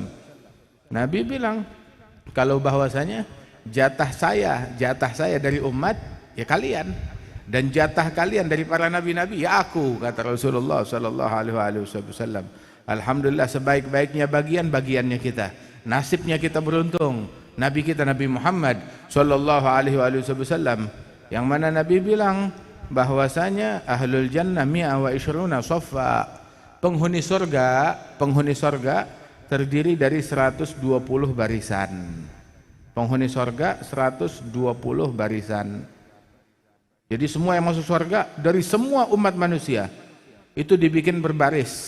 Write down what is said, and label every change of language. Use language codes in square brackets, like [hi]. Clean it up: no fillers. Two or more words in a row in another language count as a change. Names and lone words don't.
[id] Nabi bilang, kalau bahwasanya jatah saya dari umat ya kalian, dan jatah kalian dari para nabi-nabi ya aku, kata Rasulullah [ar] صلى الله عليه وسلم. [id] Alhamdulillah, sebaik-baiknya bagiannya kita. Nasibnya kita beruntung. Nabi kita Nabi Muhammad [ar] صلى الله عليه وسلم, [id] yang mana Nabi bilang bahwasanya [ar] أهل الجنة مئة وعشرون صفا, [id] penghuni surga terdiri dari 120 barisan. Penghuni surga 120 barisan. Jadi semua yang masuk surga dari semua umat manusia itu dibikin berbaris.